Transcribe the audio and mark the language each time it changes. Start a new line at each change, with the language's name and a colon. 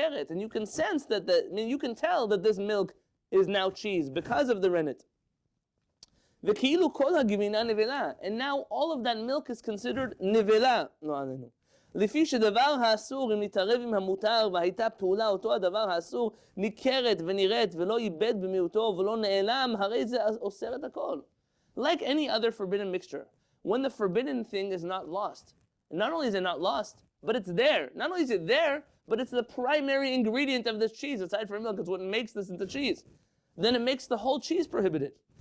English: And you can sense that you can tell that this milk is now cheese because of the rennet. And now all of that milk is considered nivela.
Hebrew: לפי שדבר האסור אם נתערב עם המותר והייתה פעולה אותו הדבר האסור ניכרת ונראית ולא איבד במיעוטו ולא נעלם, הרי זה אוסר את הכל.
English: Like any other forbidden mixture, when the forbidden thing is not lost, and not only is it not lost, but it's there. Not only is it there, but it's the primary ingredient of this cheese, aside from milk. It's what makes this into cheese. Then it makes the whole cheese prohibited.